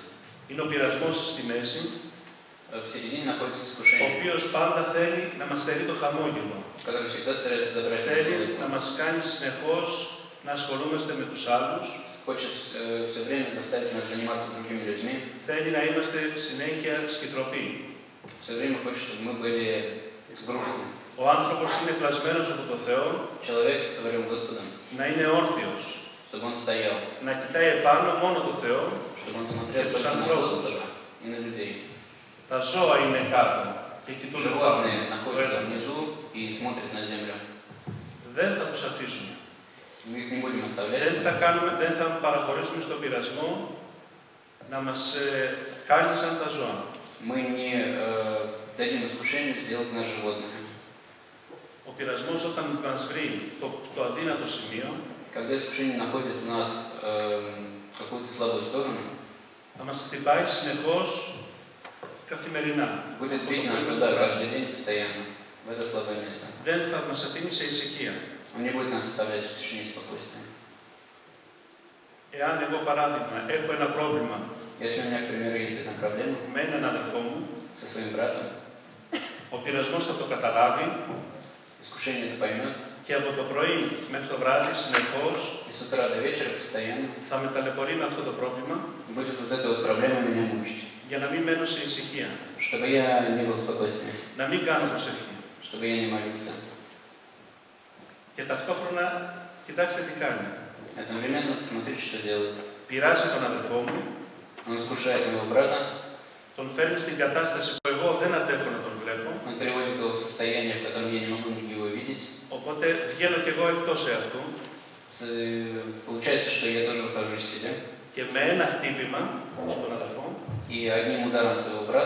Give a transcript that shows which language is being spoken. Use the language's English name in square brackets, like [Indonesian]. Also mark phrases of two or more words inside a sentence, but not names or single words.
[Greek] Είναι ο πειρασμός στη μέση, [Russian] В середине находится [Greek] ο [Russian] искушение, [Greek] οποίος πάντα θέλει να μας στερεί το χαμόγελο. [Russian] который всегда старается забрать нас [Greek] Θέλει [Russian] улыбку. [Greek] να μας κάνει συνεχώς να ασχολούμαστε με τους άλλους. [Russian] Хочет все время заставить нас заниматься другими людьми. [Greek] Θέλει να είμαστε συνέχεια σκυθροποί. [Russian] Все время хочет, чтобы мы были грустны. [Greek] Ο άνθρωπος είναι πλασμένος από το Θεό [Russian] Человек сотворен Господом, [Greek] να είναι όρθιος, [Russian] чтобы он стоял, [Greek] να κοιτάει επάνω μόνο το Θεό. [Russian] чтобы он смотрел Это только на [Greek] ανθρώπους. [Russian] Господа и на людей. [Greek] Τα ζώα είναι κάτω και κοιτούν επάνω. [Russian] Животные [Greek] Το [Russian] находятся [Greek] έδαφος. [Russian] внизу и смотрят на землю. [Greek] Δεν θα τους αφήσουμε. [Russian] Мы их не будем оставлять. [Greek] Δεν θα παραχωρήσουμε στον πειρασμό να μας κάνει σαν τα ζώα. [Russian] Мы не дадим искушению сделать нас животными. [Greek] Ο πειρασμός όταν μας βρει το αδύνατο σημείο, [Russian] Когда искушение находит у нас какую-то слабую сторону, [Greek] θα μας χτυπάει συνεχώς καθημερινά. [Russian] будет бить нас туда каждый день постоянно, в это слабое место. [Greek] Δεν θα μας αφήνει σε ησυχία. [Russian] Он не будет нас оставлять в тишине и спокойствии. [Greek] Εάν εγώ παράδειγμα έχω ένα πρόβλημα [Russian] Если у меня, к примеру, есть одна проблема [Greek] με έναν αδελφό μου, [Russian] со своим братом, [Greek] ο πειρασμός θα το καταλάβει [Russian] искушение это поймет, [Greek] και από το πρωί μέχρι το βράδυ συνεχώς [Russian] и с с утра до вечера постоянно [Greek] θα με ταλαιπωρεί με αυτό το πρόβλημα [Russian] будет вот эта вот проблема меня мучить. [Greek] για να μην μένω σε ησυχία, [Russian] Чтобы я не был в спокойствии, [Greek] να μην κάνω προσευχή. [Russian] чтобы я не молился. [Greek] Και ταυτόχρονα, κοιτάξτε τι κάνει. [Russian] Одновременно смотрите, что делает. [Greek] Πειράζει τον αδερφό μου, [Russian] Он искушает моего брата, [Greek] τον фέρνει στην κατάσταση που εγώ δεν αντέχω να τον βλέπω, [Russian] он приводит его в состояние, в котором я не могу его видеть. [Greek] οπότε βγαίνω κι εγώ εκτός εαυτού [Russian] Получается, что я тоже выхожу из себя. [Greek] και με ένα χτύπημα στον αδερφό [Russian] И одним ударом своего брата